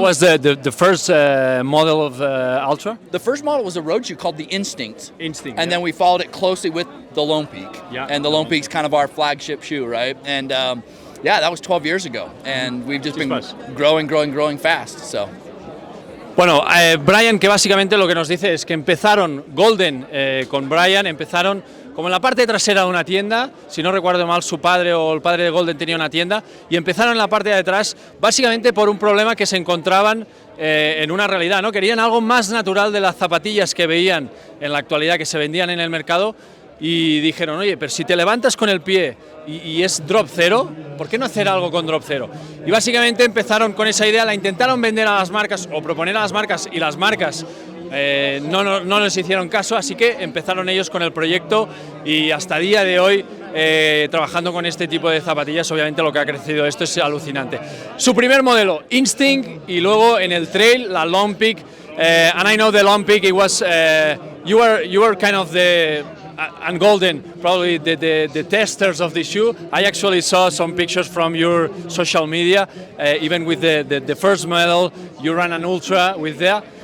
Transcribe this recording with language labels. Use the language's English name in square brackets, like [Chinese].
[English] was the first model of Altra? The first model was a road shoe called the Instinct. And then we followed it closely with the Lone Peak. And the Lone Peak's kind of our flagship shoe, right? And yeah, that was 12 years ago, and we've just been growing fast. So. [Spanish] Bueno, Brian, que básicamente lo que nos dice es que empezaron Golden con Brian, empezaron como en la parte trasera de una tienda, si no recuerdo mal su padre o el padre de Golden tenía una tienda, y empezaron en la parte de atrás básicamente por un problema que se encontraban en una realidad, ¿no? Querían algo más natural de las zapatillas que veían en la actualidad que se vendían en el mercado y dijeron, oye, pero si te levantas con el pie y es drop cero, ¿por qué no hacer algo con drop cero? Y básicamente empezaron con esa idea, la intentaron vender a las marcas o proponer a las marcas y las marcas no les hicieron caso, así que empezaron ellos con el proyecto y hasta día de hoy trabajando con este tipo de zapatillas. Obviamente lo que ha crecido esto es alucinante. Su primer modelo, Instinct, y luego en el trail, la Lone Peak, [English] and I know the Lone Peak, it was, you were kind of and Golden, probably the testers of the shoe. I actually saw some pictures from your social media, even with the first model, you ran an ultra with that.